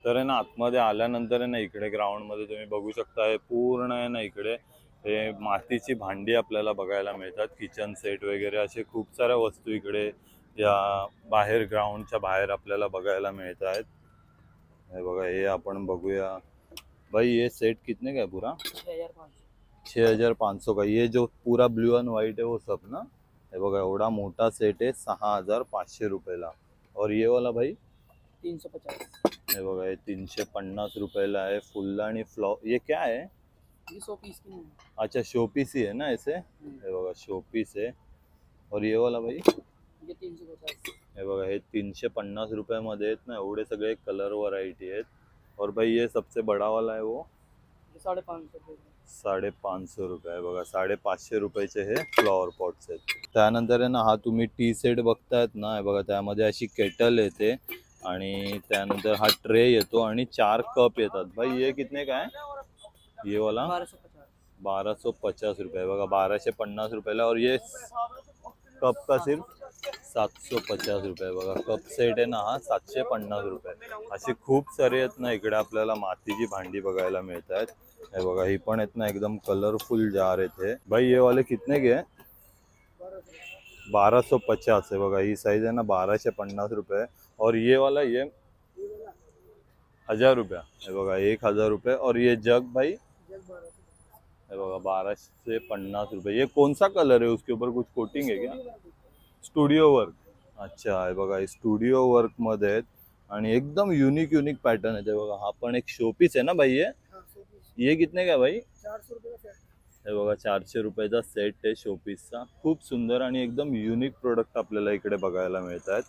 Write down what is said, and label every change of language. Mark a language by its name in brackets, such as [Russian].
[Marathi] तर आहे ना आतमध्ये आल्यानंतर आहे ना इकडे ग्राउंड मध्ये तुम्ही बघू शकता हे पूर्ण आहे ना इकडे हे मातीची भांडी आपल्याला बघायला मिळतात, किचन सेट वगैरे असे खूप साऱ्या वस्तू इकडे या बाहेर ग्राउंडच्या बाहेर आपल्याला बघायला मिळत आहेत। हे बघा, हे आपण बघूया भाई, [Hindi] ये सेट कितने का है पूरा? 6500 का। ये जो पूरा ब्लू एंड व्हाइट है वो सब ना? [Marathi] हे बघा एवढा मोठा सेट आहे 6500 रुपयाला। [Hindi] और ये वाला भाई 350। [Marathi] हे बघा हे 350 रुपयाला आहे। [Hindi] फुलदाणी फ्लॉवर, ये क्या है? ये शो पीस की नहीं। अच्छा, शो पीस ही है ना ऐसे? [Marathi] हे बघा [Hindi] शो पीस है। और ये वाला भाई ये 350। [Marathi] हे बघा हे 350 रुपयामध्ये आहेत ना, एवढे सगळे कलर व्हरायटी आहेत। [Hindi] और भाई ये सबसे बड़ा वाला है वो 550। 550 रुपये। [Marathi] बघा 550 रुपयाचे हे फ्लॉवर पॉट्स आहेत। त्यानंतर आहे ना हा तुम्ही टी सेट बघतायत ना, हे बघा त्यामध्ये अशी केटल येते आणि त्यानंतर हा ट्रे येतो आणि 4 कप येतात। [Hindi] भाई ये कितने का है ये वाला? 1250 रुपये। बघा 1250 रुपयाला। और ये कप का सिर्फ 750 रुपये। [Marathi] बघा कप सेट आहे ना हा 750 रुपये। अशी खूप सारी आहेत ना इकडे आपल्याला मातीची भांडी बघायला मिळत आहेत। हे बघा ही पण आहेत ना एकदम कलरफुल जार आहेत हे। [Hindi] भाई ये वाले कितने के हैं? 1250 है। [Marathi] बघा ही साइज है ना 1250 रुपये। [Hindi] और ये वाला ये 1000 रुपया। [Marathi] हे बघा 1000 रुपये। [Hindi] और ये जग भाई [Marathi] हे बघा 1250 रुपये। [Hindi] ये कौन सा कलर है, उसके ऊपर कुछ कोटिंग है क्या? [English] Studio work. [Marathi] अच्छा, हे बघा स्टुडिओ वर्क मध्ये आहेत आणि एकदम युनिक पॅटर्न आहे। बघा हा पण एक शोपीस आहे ना भाई [Hindi] ये कितने का भाई? 400 रुपये का। [Marathi] हे बघा 400 रुपयाचा सेट आहे शोपीसचा। खूप सुंदर आणि एकदम युनिक प्रोडक्ट आपल्याला इकडे बघायला मिळत आहेत।